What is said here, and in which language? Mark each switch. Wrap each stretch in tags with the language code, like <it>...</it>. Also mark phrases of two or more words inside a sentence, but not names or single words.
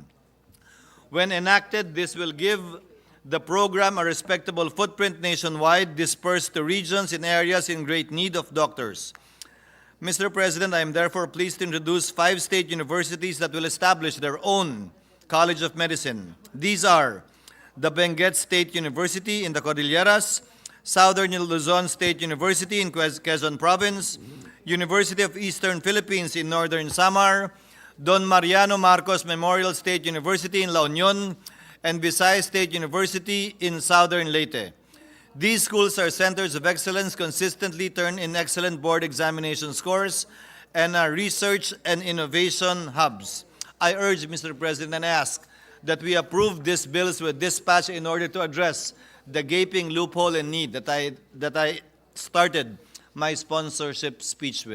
<en>When enacted, this will give the program a respectable footprint nationwide, dispersed to regions in areas in great need of doctors. Mr. President, I am therefore pleased to introduce 5 state universities that will establish their own College of Medicine. These are the Benguet State University in the Cordilleras, Southern Luzon State University in Quezon Province, University of Eastern Philippines in Northern Samar, Don Mariano Marcos Memorial State University in La Union, and Visayas State University in Southern Leyte. These schools are centers of excellence, consistently turn in excellent board examination scores, and are research and innovation hubs. I urge, Mr. President, and ask that we approve these bills with dispatch in order to address the gaping loophole and need that I started my sponsorship speech with.</en>